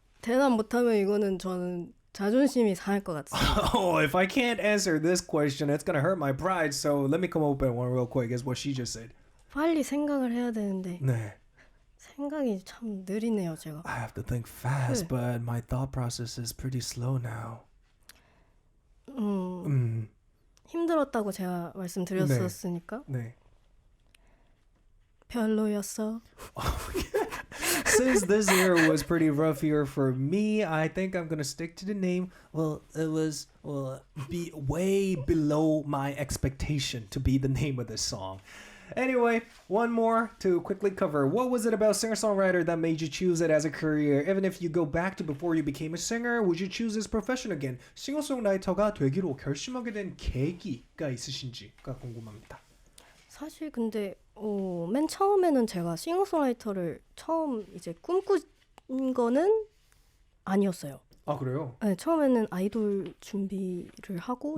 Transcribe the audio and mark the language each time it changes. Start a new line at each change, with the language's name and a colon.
Korean: 대답 못하면 이거는 저는 자존심이 상할 것 같습니다.
English: If I can't answer this question, it's gonna hurt my pride. So let me come up with one real quick. Is what she just said.
Korean: 빨리 생각을 해야 되는데 네. 생각이 참 느리네요, 제가.
English: I have to think fast, but my thought process is pretty slow now.
Korean: 힘들었다고 제가 말씀드렸었으니까. 네. 별로였어.
English: Since this year was pretty rough year for me, I think I'm gonna stick to the name. Well, it was be way below my expectation to be the name of this song. Anyway, one more to quickly cover. What was it about singer-songwriter that made you choose it as a career? Even if you go back to before you became a singer, would you choose this profession again?
Korean: 싱어송라이터가 되기로 결심하게 된 계기가 있으신지가 궁금합니다. 사실 근데 맨 처음에는 제가 싱어송라이터를 처음 이제 꿈꾼 거는 아니었어요. 아 그래요? 네, 처음에는 아이돌 준비를 하고